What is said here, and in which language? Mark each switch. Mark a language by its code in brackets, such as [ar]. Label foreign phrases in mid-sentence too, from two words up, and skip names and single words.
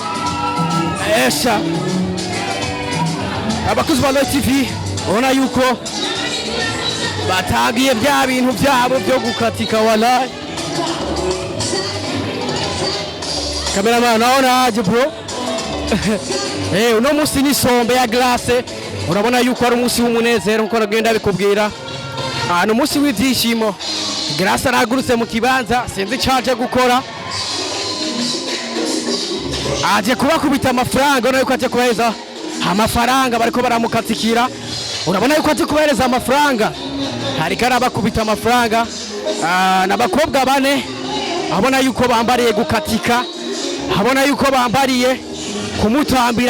[rn] Esha abakuzi ba Loy TV, ubona yuko batagiye bya bintu byabo byo gukatika wallahi. Kameramani, naona haje bro. Uno munsi ni sombe ya Grace, urabona yuko ari umunsi w'umunezero nkuko nagenda bikubwira. Ni umunsi w'ibyishimo. Grace aragurutse mu kibanza, sinzi cyaje gukora, aje kubakubita amafaranga. Urabona yuko aje kubahereza amafaranga, bariko baramukatikira. Urabona yuko aje kubahereza amafaranga, hariko arabakubita amafaranga. N'abakobwa bane abona yuko bambariye gukatika, abona yuko bambariye kumutambira.